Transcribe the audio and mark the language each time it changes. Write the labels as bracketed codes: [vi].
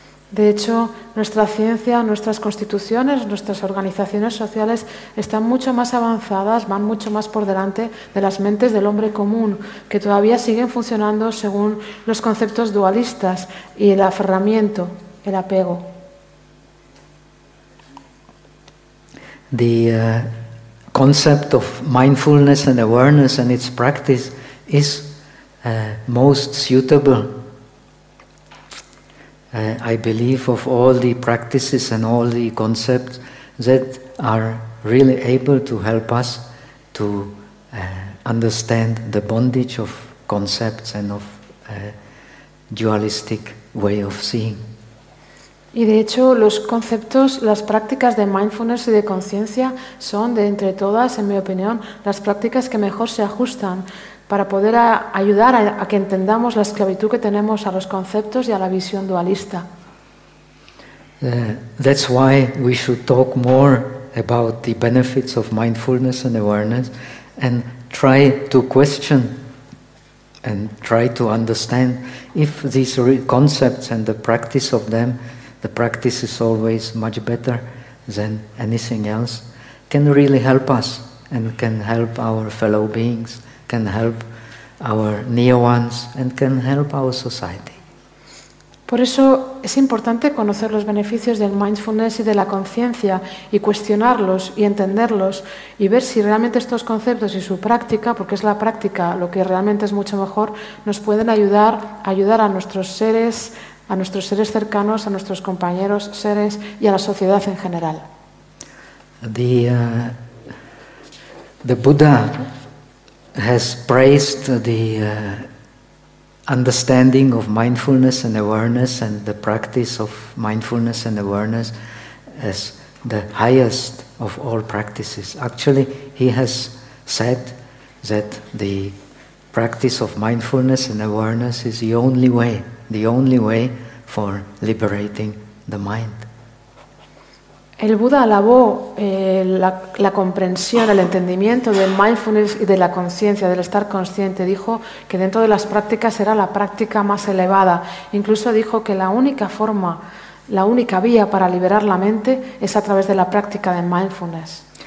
[es] De hecho, nuestra ciencia, nuestras constituciones, nuestras organizaciones sociales están mucho más avanzadas, van mucho más por delante de las mentes del hombre común, que todavía siguen funcionando según los conceptos dualistas y el aferramiento, el apego. [en] The concept of mindfulness and awareness and its practice is most suitable, I believe, of all the practices and all the concepts that are really able to help us to understand the bondage of concepts and of dualistic way of seeing. [es] Y de hecho, los conceptos, las prácticas de mindfulness y de conciencia son, de entre todas, en mi opinión, las prácticas que mejor se ajustan para poder ayudar a que entendamos la esclavitud que tenemos a los conceptos y a la visión dualista. [en] That's why we should talk more about the benefits of mindfulness and awareness and try to question and try to understand if these concepts and the practice of them, the practice is always much better than anything else, can really help us and can help our fellow beings, can help our near ones and can help our society. [es] Por eso es importante conocer los beneficios del mindfulness y de la conciencia y cuestionarlos y entenderlos y ver si realmente estos conceptos y su práctica, porque es la práctica lo que realmente es mucho mejor, nos pueden ayudar a ayudar a nuestros seres cercanos, a nuestros compañeros seres y a la sociedad en general. [en] The Buddha has praised the understanding of mindfulness and awareness and the practice of mindfulness and awareness as the highest of all practices. Actually, he has said that the practice of mindfulness and awareness is the only way for liberating the mind. [es] El Buda alabó la comprensión, el entendimiento del mindfulness y de la conciencia, del estar consciente. Dijo que dentro de las prácticas era la práctica más elevada. Incluso dijo que la única forma, la única vía para liberar la mente es a través de la práctica de mindfulness.